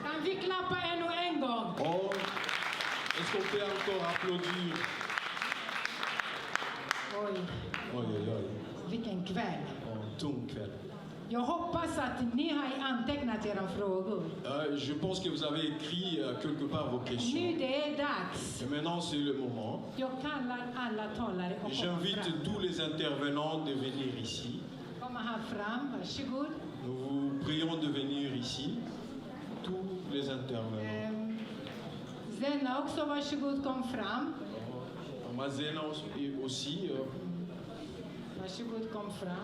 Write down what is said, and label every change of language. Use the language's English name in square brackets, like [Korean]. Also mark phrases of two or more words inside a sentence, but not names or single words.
[Swedish] vi klappa ännu en gång? [French] Oh, est-ce qu'on peut encore applaudir? [Swedish] Oj, Oj, oj, oj. vilken kväll. Tung kväll. Jag hoppas att ni har antecknat era frågor. [French] Je pense que vous avez écrit quelque part vos questions. [Swedish] Nu det är dags. [French] Et maintenant, c'est le moment. [Swedish] Jag kallar alla talare och [French] Et [Swedish] komma [French] j'invite [Swedish] fram. [French] tous les intervenants de venir ici. [Swedish] Komma här fram, varsågod. [French] Nous vous prions de venir ici. Tous les intervenants. [Swedish] Zenna också, varsågod, kom fram. [French] Mazena aussi, [Swedish] Varsågod, kom fram.